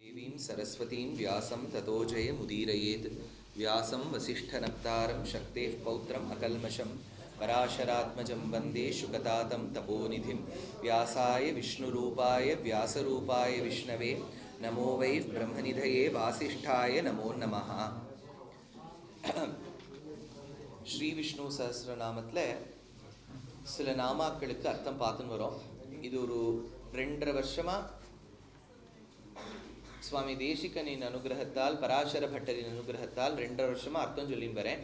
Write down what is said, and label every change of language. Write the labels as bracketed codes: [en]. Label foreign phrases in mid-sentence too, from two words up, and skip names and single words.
[sa] देवीं सरस्वतीं व्यासं ततो जयमुदीरयेत् व्यासं वसिष्ठनप्तारं शक्तेः पौत्रम् अकल्मषं पराशरात्मजं वन्दे शुकतातं तपोनिधिं व्यासाय विष्णुरूपाय व्यासरूपाय विष्णवे नमो वै ब्रह्मनिधये वासिष्ठाय नमो नमः. [ta] ஸ்ரீ விஷ்ணு சஹஸ்ரநாமத்தில் சில நாமாக்களுக்கு அர்த்தம் பார்த்துன்னு வரோம். இது ஒரு 2.5 வருஷமாக சுவாமி தேசிகனின் அனுகிரகத்தால், பராசர பட்டரின் அனுகிரகத்தால் 2.5 வருஷமாக அர்த்தம் சொல்லின்னு வரேன்.